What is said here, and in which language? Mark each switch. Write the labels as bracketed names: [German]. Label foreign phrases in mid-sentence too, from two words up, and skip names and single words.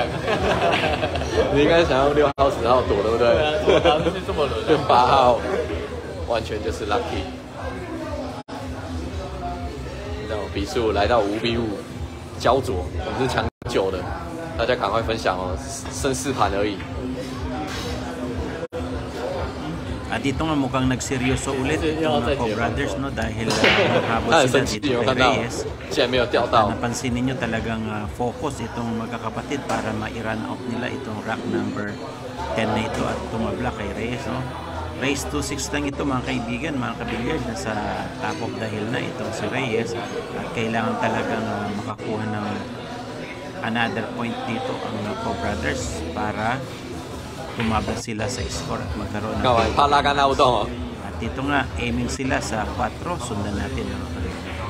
[Chinese] 你应该想要6号、10号躲，对不对？对啊，我当时是这么轮的。跟8号完全就是 lucky。那种比数来到5比5，焦灼，我们是抢9的，大家赶快分享哦，剩4盘而已。 [Filipino] At ito nga mukhang nagseryoso ulit yung Co-Brothers no, dahil habol sila dito kay Reyes. Napansin ninyo talagang focus itong magkakapatid para ma-run out nila itong [English] rack number [Filipino] 10 na ito at tumabla kay Reyes. No? Race 2-6 lang ito mga kaibigan, mga kabilyard, nasa [English] top of the hill [Filipino] na itong si Reyes at kailangan talagang makakuha ng [English] another point [Filipino] dito ang Co-Brothers para tumaba sila sa score at magkaroon ng at dito nga aiming sila sa 4. Sundan natin mga kalito.